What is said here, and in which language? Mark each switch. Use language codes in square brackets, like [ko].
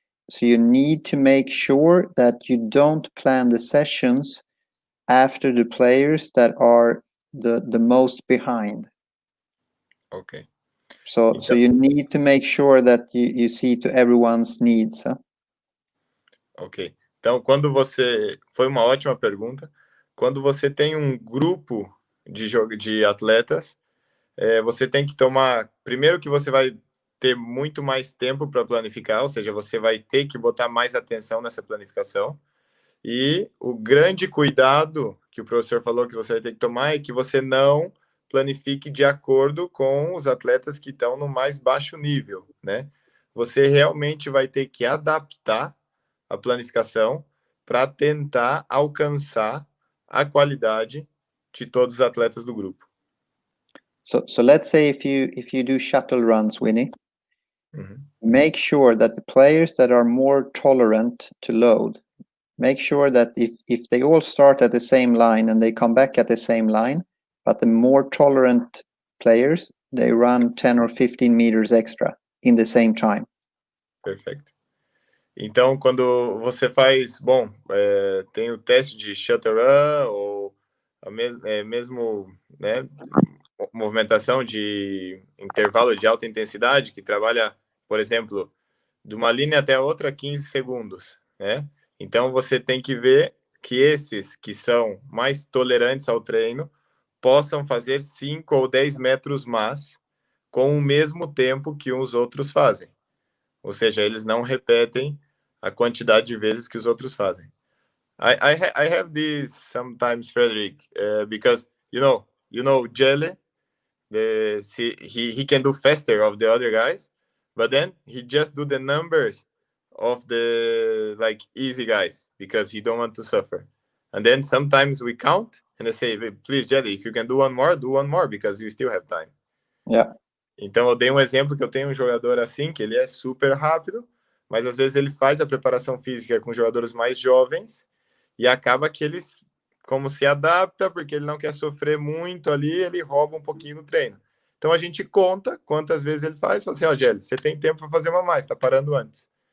[en] So you need to make sure that you don't plan the sessions after the players that are the most behind. Ok. So you need to make sure that you see to everyone's needs. Huh? Ok. [pt] Então, foi uma ótima pergunta. Quando você tem um grupo de atletas, você tem que tomar... Primeiro que você vai ter muito mais tempo para planificar, ou seja, você vai ter que botar mais atenção nessa planificação. E o grande cuidado que o professor falou que você vai ter que tomar é que você não planifique de acordo com os atletas que estão no mais baixo nível, né? Você realmente vai ter que adaptar a planificação para tentar alcançar a qualidade de todos os atletas do grupo. [en] So let's say if you do shuttle runs, Winnie, make sure that the players that are more tolerant to load, make sure that if they all start at the same line and they come back at the same line, but the more tolerant players, they run 10 or 15 meters extra in the same time. [pt] Perfeito. Então, quando você faz, tem o teste de shuttle run, ou mesmo, né, movimentação de intervalo de alta intensidade, que trabalha, por exemplo, de uma linha até a outra 15 segundos, né? Então, você tem que ver que esses que são mais tolerantes ao treino possam fazer 5 ou 10 metros mais com o mesmo tempo que os outros fazem. Ou seja, eles não repetem a quantidade de vezes que os outros fazem. [en] I have this sometimes, Frederick, because you know Jelly, he can do faster of the other guys, but then he just do the numbers of the easy guys because he don't want to suffer. And then sometimes we count and I say, please, Jelly, if you can do one more because you still have time. Yeah. [pt] Então, eu dei um exemplo que eu tenho um jogador assim, que ele é super rápido, mas às vezes ele faz a preparação física com jogadores mais jovens e acaba que eles, como se adapta, porque ele não quer sofrer muito ali, ele rouba um pouquinho do treino. Então, a gente conta quantas vezes ele faz, fala assim, Jelly, você tem tempo para fazer uma mais, tá parando antes.